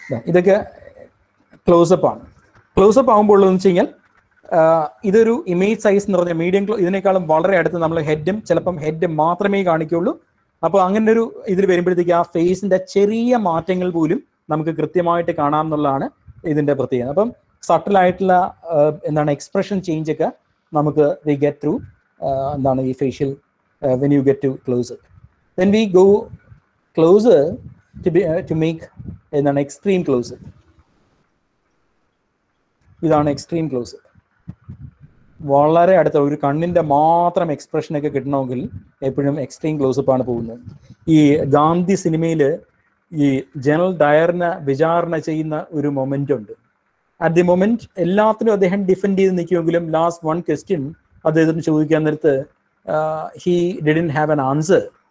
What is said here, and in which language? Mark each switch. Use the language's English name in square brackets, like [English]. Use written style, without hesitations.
[Malayalam] ഇതൊക്കെ ക്ലോസപ്പ് ആണ്. ക്ലോസപ്പ് ആകുമ്പോൾ എന്ന് വെച്ച് കഴിഞ്ഞാൽ ഇതൊരു ഇമേജ് സൈസ് എന്ന് പറഞ്ഞാൽ മീഡിയം ഇതിനേക്കാളും വളരെ അടുത്ത് നമ്മൾ ചിലപ്പം ഹെഡ് മാത്രമേ കാണിക്കുള്ളൂ. അപ്പോൾ അങ്ങനെ ഒരു ഇതിൽ വരുമ്പോഴത്തേക്ക് ആ ഫേസിന്റെ ചെറിയ മാറ്റങ്ങൾ പോലും നമുക്ക് കൃത്യമായിട്ട് കാണാം എന്നുള്ളതാണ് ഇതിന്റെ പ്രത്യേകത. അപ്പം സട്ടിലായിട്ടുള്ള എക്സ്പ്രഷൻ ചേഞ്ച് ഒക്കെ നമുക്ക് [English] We get through ഈ facial when you get to close up. then we go closer to make an extreme close-up. [Malayalam] ഇതാണ് എക്സ്ട്രീം ക്ലോസ്. വളരെ അടുത്ത ഒരു കണ്ണിൻ്റെ മാത്രം എക്സ്പ്രഷനൊക്കെ കിട്ടണമെങ്കിൽ എപ്പോഴും എക്സ്ട്രീം ക്ലോസപ്പാണ് പോകുന്നത്. ഈ ഗാന്ധി സിനിമയിൽ ഈ ജനറൽ ഡയറിനെ വിചാരണ ചെയ്യുന്ന ഒരു മൊമെൻ്റ് ഉണ്ട്. [English] at the moment [Malayalam] എല്ലാത്തിനും അദ്ദേഹം ഡിഫെൻഡ് ചെയ്ത് നിൽക്കുമെങ്കിലും ലാസ്റ്റ് വൺ ക്വസ്റ്റ്യൻ അദ്ദേഹത്തിന് ചോദിക്കാൻ നേരത്ത് [English] He didn't have an answer.